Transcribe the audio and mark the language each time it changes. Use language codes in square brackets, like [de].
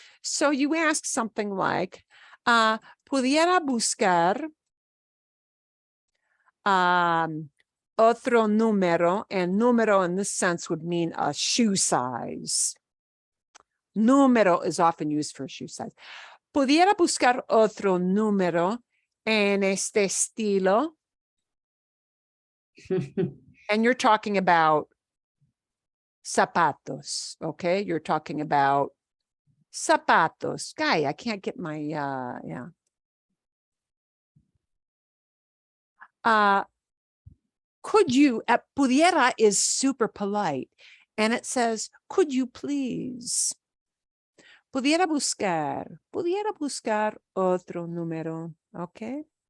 [en] So you ask something like, [es] pudiera buscar otro número, [en] and número in this sense would mean a shoe size. Número is often used for shoe size. [es] Pudiera buscar otro número en este estilo. [en] And you're talking about zapatos, okay? You're talking about zapatos. Guy, I can't get my, could you, pudiera is super polite. And it says, could you please? [es] pudiera buscar otro número, ¿ok?